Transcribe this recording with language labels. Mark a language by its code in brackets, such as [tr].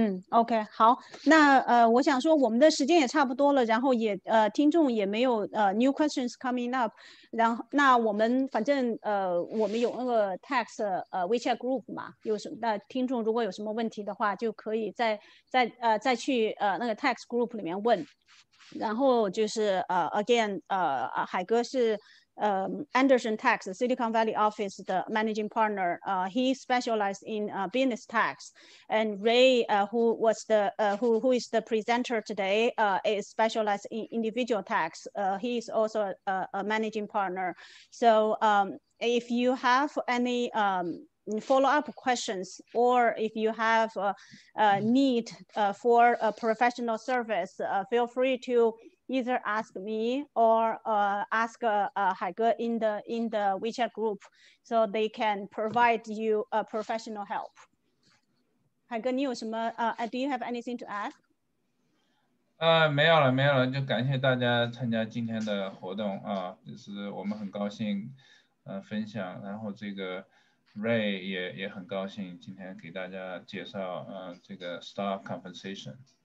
[zh] OK， 好，那我想说我们的时间也差不多了，然后也听众也没有 [en] new questions coming up， [zh] 然后那我们反正我们有那个 tax WeChat group 嘛，那听众如果有什么问题的话，就可以再去那个 tax group 里面问，然后就是again 海哥是Anderson Tax Silicon Valley office 的 managing partner. [en] He specialized in business tax, and Ray, who is the presenter today, is specialized in individual tax. He is also a managing partner. So if you have any follow-up questions, or if you have a need for a professional service, feel free to either ask me or ask海哥 in the WeChat group, so they can provide you professional help. 海哥， [zh] 你有什么 [en] do you have anything to add? [zh] 没有了，就感谢大家参加今天的活动啊，就是我们很高兴分享，然后这个 Ray 也很高兴今天给大家介绍这个 Staff Compensation。